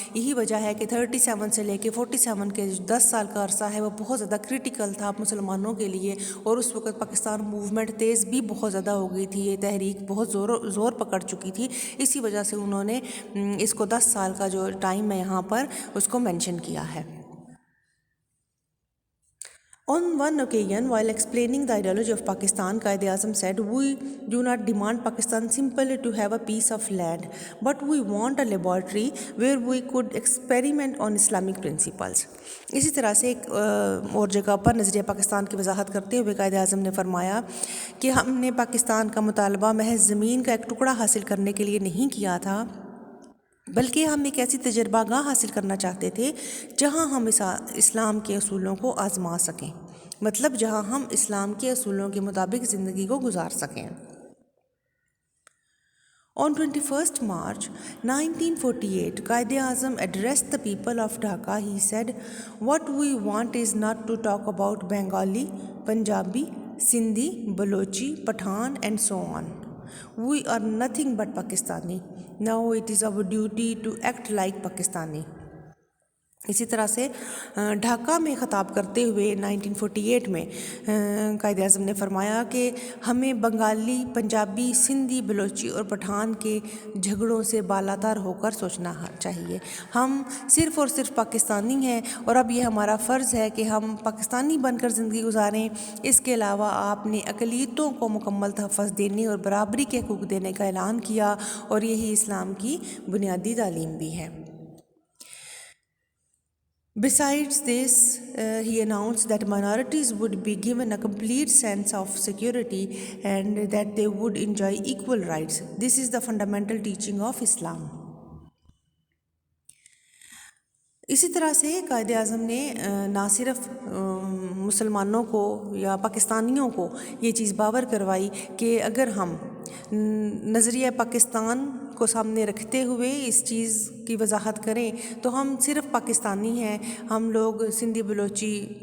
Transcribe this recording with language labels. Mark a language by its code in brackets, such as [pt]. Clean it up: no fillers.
[hi] यही वजह है कि 37 से लेके 47 के जो 10 साल का अरसा है वो बहुत ज़्यादा क्रिटिकल था मुसलमानों के लिए, और उस वक्त पाकिस्तान मूवमेंट तेज़ भी बहुत ज़्यादा हो गई थी, ये तहरीक बहुत ज़ोर पकड़ चुकी थी। इसी वजह से उन्होंने इसको 10 साल का जो टाइम है यहाँ पर उसको मेंशन किया है। [en] On one occasion, while explaining the ideology of Pakistan, Quaid-e-Azam said, "We do not demand Pakistan simply to have a piece of land, but we want a laboratory where we could experiment on Islamic principles." [hi] इसी तरह से एक और जगह पर नज़रिया पाकिस्तान की वजाहत करते हुए कायद-ए-आज़म ने फरमाया कि हमने पाकिस्तान का मुतालबा महज ज़मीन का एक टुकड़ा हासिल करने के लिए नहीं किया था, बल्कि हम एक ऐसी तजर्बागाह हासिल करना चाहते थे जहां हम इस्लाम के असूलों को आज़मा सकें, मतलब जहां हम इस्लाम के असूलों के मुताबिक ज़िंदगी को गुजार सकें। [en] On 21st March 1948, Quaid-e-Azam addressed the people of Dhaka. He said, "What we want is not to talk about Bengali, Punjabi, Sindhi, Balochi, Pathan and so on. We are nothing but Pakistani. Now it is our duty to act like Pakistani." [hi] इसी तरह से ढाका में ख़ताब करते हुए 1948 में कायद आज़म ने फरमाया कि हमें बंगाली, पंजाबी, सिंधी, बलोची और पठान के झगड़ों से बालातर होकर सोचना चाहिए। हम सिर्फ़ और सिर्फ पाकिस्तानी हैं और अब ये हमारा फ़र्ज़ है कि हम पाकिस्तानी बनकर ज़िंदगी गुजारें। इसके अलावा आपने अक़लियतों को मुकम्मल तहफ़्फ़ुज़ देने और बराबरी के हक़ूक़ देने का ऐलान किया, और यही इस्लाम की बुनियादी तालीम भी है। [en] Besides this, he announced that minorities would be given a complete sense of security and that they would enjoy equal rights. This is the fundamental teaching of Islam. [hi] इसी तरह से कायद आज़म ने ना सिर्फ मुसलमानों को या पाकिस्तानियों को ये चीज़ बावर करवाई कि अगर हम नज़रिया पाकिस्तान को सामने रखते हुए इस चीज़ की वजाहत करें तो हम सिर्फ पाकिस्तानी हैं, हम लोग सिंधी, बलोची,